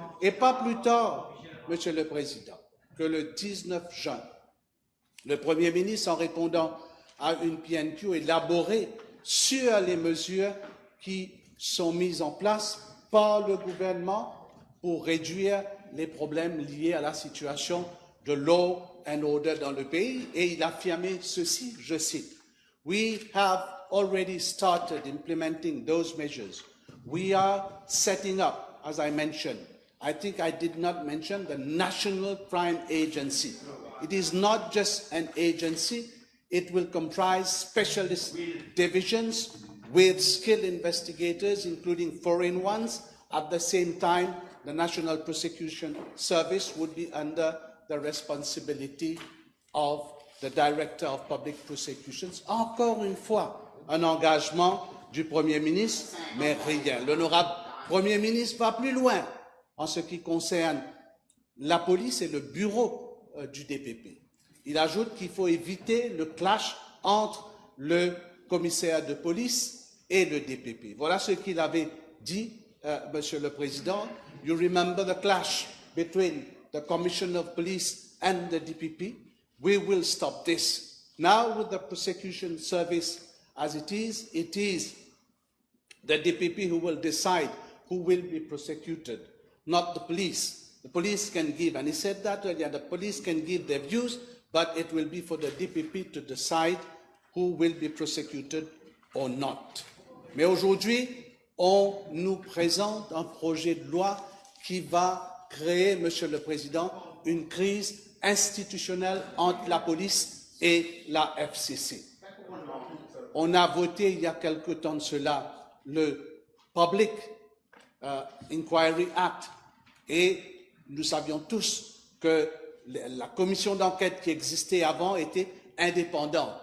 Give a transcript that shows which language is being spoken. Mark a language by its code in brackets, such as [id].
[fr] Et pas plus tard, Monsieur le Président, que le 19 juin, le Premier ministre, en répondant à une PNQ élaborée sur les mesures qui sont mises en place par le gouvernement pour réduire les problèmes liés à la situation de law and order dans le pays, et il affirmait ceci, je cite, « [en] We have already started implementing those measures. We are setting up, as I mentioned, I think I did not mention the National Crime Agency. It is not just an agency, it will comprise specialist divisions with skilled investigators, including foreign ones. At the same time, the National Prosecution Service would be under the responsibility of the Director of Public Prosecutions. [fr] Encore une fois, un engagement du Premier ministre, mais rien. L'honorable Premier ministre va plus loin en ce qui concerne la police et le bureau du DPP. Il ajoute qu'il faut éviter le clash entre le commissaire de police et le DPP. Voilà ce qu'il avait dit, Monsieur le Président. [en] You remember the clash between the Commissioner of Police and the DPP? We will stop this. Now, with the prosecution service as it is the DPP who will decide who will be prosecuted, not the police. The police can give, and he said that earlier, the police can give their views, but it will be for the DPP to decide who will be prosecuted or not. [fr] Mais aujourd'hui, on nous présente un projet de loi qui va créer, Monsieur le Président, une crise institutionnelle entre la police et la FCC. On a voté il y a quelque temps de cela le Public Inquiry Act et nous savions tous que la commission d'enquête qui existait avant était indépendante.